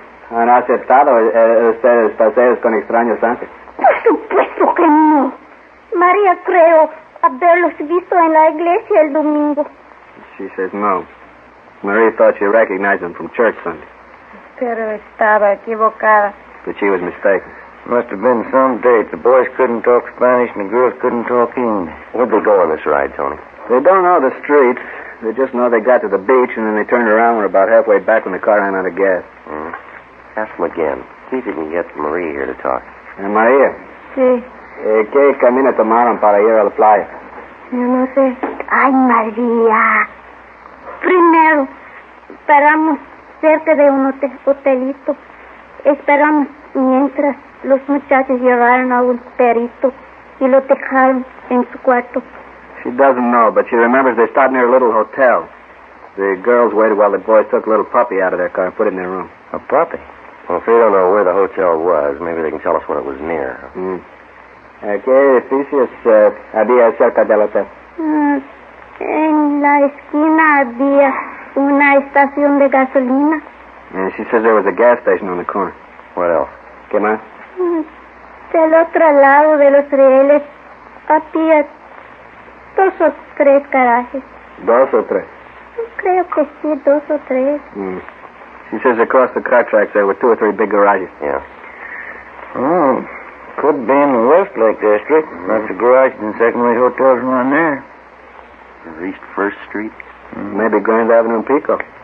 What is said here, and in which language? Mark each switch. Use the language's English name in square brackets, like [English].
[Spanish] ¿Han aceptado ustedes paseos con extraños antes? Por supuesto que no. María creo haberlos visto en la iglesia el domingo. [English] She says no. Marie thought she recognized them from church Sunday. [Spanish] Pero estaba equivocada. [English] But she was mistaken. Must have been some date. The boys couldn't talk Spanish and the girls couldn't talk English. Where'd they go on this ride, Tony? They don't know the streets. They just know they got to the beach and then they turned around and were about halfway back when the car ran out of gas. Ask them again. See if you can get Marie here to talk. [Spanish] María. Sí. ¿Qué camino tomaron para ir a la playa? Yo no sé. Ay, María. Primero, paramos cerca de un hotelito. Esperamos mientras los muchachos llevaron a un perito y lo dejaron en su cuarto. [English] She doesn't know, but she remembers they stopped near a little hotel. The girls waited while the boys took a little puppy out of their car and put it in their room. A puppy? Well, if they don't know where the hotel was, maybe they can tell us when it was near. [Spanish] ¿Qué edificios había cerca del hotel? En la esquina había una estación de gasolina. [English] And she says there was a gas station on the corner. What else? [Spanish] ¿Qué más? Del otro lado de los rieles había 2 o 3 garajes. 2 o 3? Creo que sí, 2 o 3. [English] She says across the car tracks there were 2 or 3 big garages. Yeah. Oh, could be in the Westlake district. Lots of garages and second-rate hotels around there. East 1st Street? Maybe Grand Avenue and Pico.